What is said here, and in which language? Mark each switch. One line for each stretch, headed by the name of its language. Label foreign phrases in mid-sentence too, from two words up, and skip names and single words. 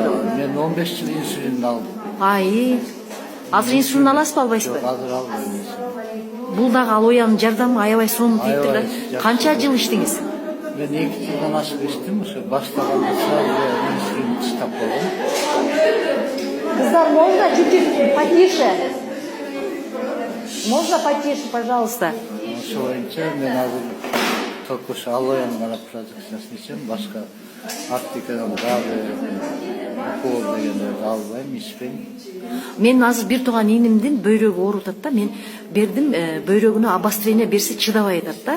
Kyrgyz: Мен 15 жыл инсулин алдым. Азыр инсулин аласызбы, албайсызбы? Азыр албайм. Бул дагы Алоянын жардамы аябай сонун тийиптир да. Канча жыл иштиңиз? Мен 2 жылдан ашык иштим, ошо баштаганда сразу инсулин таштап койдум. Кыздар,
Russian: можно чуть-чуть потише? Можно потише, пожалуйста?
Kyrgyz: Ошо боюнча мен азыр только ошо Алоянын гана продукциясын ичем, башка аптекадан дагы укол дегендерди албайм, ичпейм. Мен азыр бир тууган инимдин бөйрөгү ооруп атат да, мен бердим, бөйрөгүнө обострение берсе чыдабай атат да.